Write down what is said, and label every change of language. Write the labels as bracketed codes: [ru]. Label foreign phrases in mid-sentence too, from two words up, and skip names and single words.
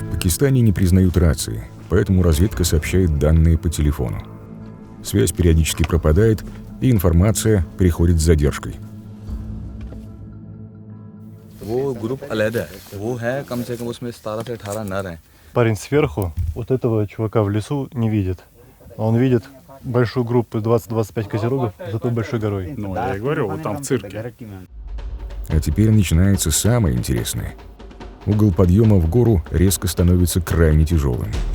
[ru] Узбекистане не признают рации, поэтому разведка сообщает данные по телефону. Связь периодически пропадает, и информация приходит с задержкой. [hi] वो ग्रुप अलग है, वो है कम से कम उसमें 17 से 18 नर हैं। [ru] Парень сверху вот этого чувака в лесу не видит. Он видит большую группу 20-25 козерогов за той большой горой. Ну, я и говорю, вот там в цирке. А теперь начинается самое интересное. Угол подъема в гору резко становится крайне тяжелым.